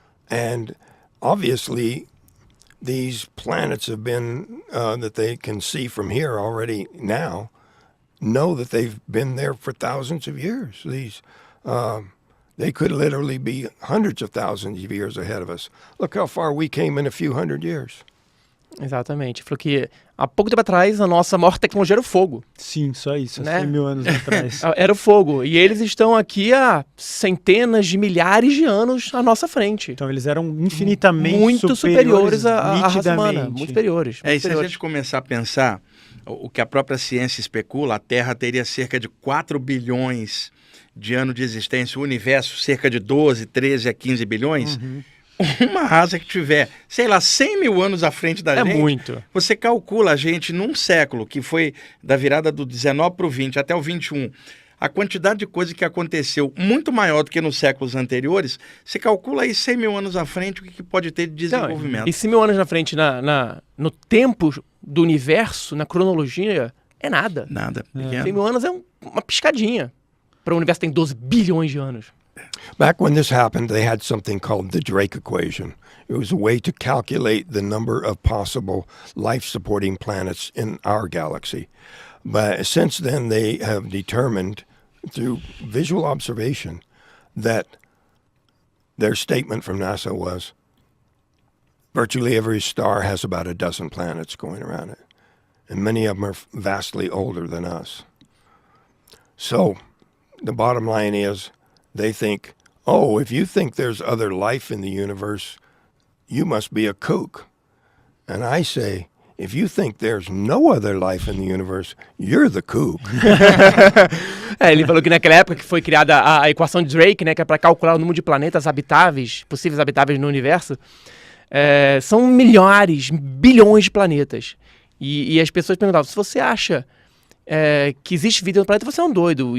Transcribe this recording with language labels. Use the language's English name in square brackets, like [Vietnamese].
[English] And obviously, these planets have been, that they can see from here already now, know that they've been there for thousands of years. They could literally be hundreds of thousands of years ahead of us. Look how far we came in a few hundred years. [Portuguese] Exatamente. Falou que há pouco tempo atrás a nossa maior tecnologia era o fogo. Sim, só isso, né? 100 mil anos atrás. Era o fogo. E eles estão aqui há centenas de milhares de anos à nossa frente. Então eles eram infinitamente muito superiores à raça humana. Muito superiores. E se a gente começar a pensar, o que a própria ciência especula, a Terra teria cerca de 4 bilhões de anos de existência, o universo cerca de 12, 13 a 15 bilhões, uma raça que tiver, sei lá, 100 mil anos à frente da gente, muito. Você calcula a gente num século, que foi da virada do 19 para o 20 até o 21, a quantidade de coisa que aconteceu muito maior do que nos séculos anteriores, você calcula aí 100 mil anos à frente o que pode ter de desenvolvimento. E 100 mil anos na frente, no tempo do universo, na cronologia, é nada. Nada. 100 mil anos é uma piscadinha. Para o universo tem 12 bilhões de anos. [English] Back when this happened, they had something called the Drake equation. It was a way to calculate the number of possible life-supporting planets in our galaxy. But since then, they have determined through visual observation that their statement from NASA was virtually every star has about a dozen planets going around it. And many of them are vastly older than us. So the bottom line is they think, oh, if you think there's other life in the universe, you must be a kook. And I say, if you think there's no other life in the universe, you're the kook. [Portuguese] Ele falou que naquela época que foi criada a equação de Drake, né, que é para calcular o número de planetas habitáveis, possíveis habitáveis no universo, são milhares, bilhões de planetas. E as pessoas perguntavam, se você acha que existe vida no planeta, você é um doido.